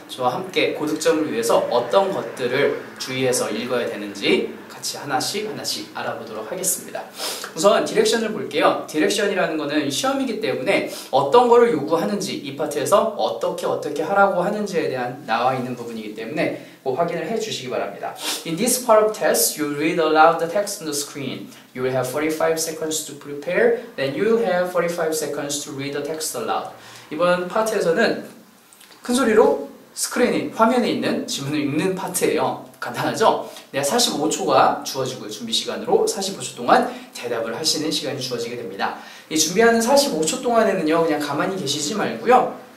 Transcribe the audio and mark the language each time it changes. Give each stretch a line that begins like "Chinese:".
Korean: 저와 함께 고득점을 위해서 어떤 것들을 주의해서 읽어야 되는지 같이 하나씩 알아보도록 하겠습니다. 우선 디렉션을 볼게요. 디렉션이라는 거는 시험이기 때문에 어떤 거를 요구하는지 이 파트에서 어떻게 하라고 하는지에 대한 나와 있는 부분이기 때문에 꼭 확인을 해 주시기 바랍니다.
English: In this part of test, you read aloud the text on the screen. You will have 45 seconds to prepare, then you will have 45 seconds to read the text aloud.
Korean: 이번 파트에서는 큰 소리로 스크린이 화면에 있는 지문을 읽는 파트예요. 간단하죠? 내가 45초가 주어지고요. 준비 시간으로 45초 동안 대답을 하시는 시간이 주어지게 됩니다. 이 준비하는 45초 동안에는요, 그냥 가만히 계시지 말고요.